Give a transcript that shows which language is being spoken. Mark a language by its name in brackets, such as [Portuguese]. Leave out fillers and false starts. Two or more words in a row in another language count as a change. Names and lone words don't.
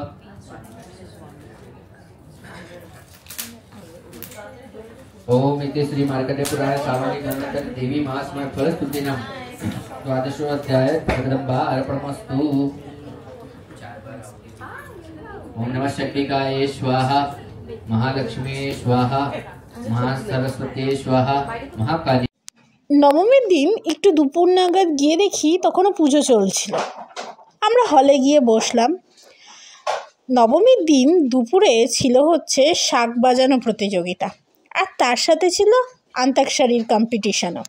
[Sanskrit] ओम इति श्री मार्कंडेय पुराण सामान्य ग्रंथ देवी मास में फलस्तुतिनां द्वादशो अध्याय जगदम्बा अर्पणमस्तु। ओम नमः शक्तिकाय स्वाहा, महालक्ष्मी स्वाहा, महासरस्वती स्वाहा, महाकाली। [Bangla] নবমীর দিন একটু দুপুর নাগাদ গিয়ে দেখি তখনও পুজো চলছিল। আমরা হলে গিয়ে বসলাম। নবমীর দিন দুপুরে ছিল হচ্ছে শাঁখ বাজানো প্রতিযোগিতা, আর তার সাথে ছিল আন্তাক্ষরীর কম্পিটিশনও।